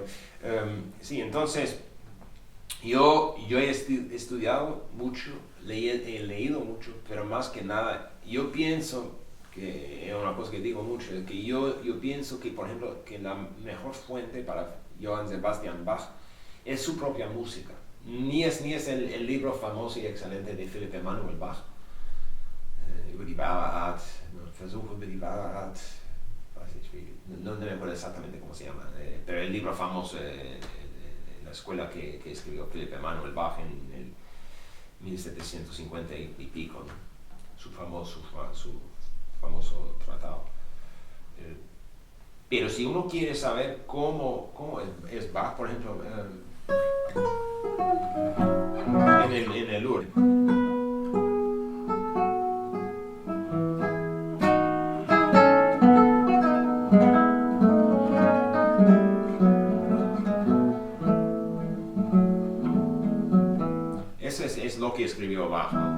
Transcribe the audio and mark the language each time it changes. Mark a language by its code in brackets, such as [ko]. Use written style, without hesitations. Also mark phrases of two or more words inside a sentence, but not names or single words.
[es] Sí, entonces yo he estudiado mucho, he leído mucho, pero más que nada yo pienso que es una cosa que digo mucho, es que yo pienso que, por ejemplo, que la mejor fuente para Johann Sebastian Bach es su propia música. ni es el libro famoso y excelente de Philipp Emanuel Bach, [de] über die Bauart, Versuche über die Bauart, [es] no me acuerdo exactamente cómo se llama, pero el libro famoso de la escuela que escribió Philipp Emanuel Bach en el 1750 y pico, ¿no? Su famoso tratado. Pero si uno quiere saber cómo es Bach, por ejemplo, en el Louvre, eso es lo que escribió Bach, ¿no?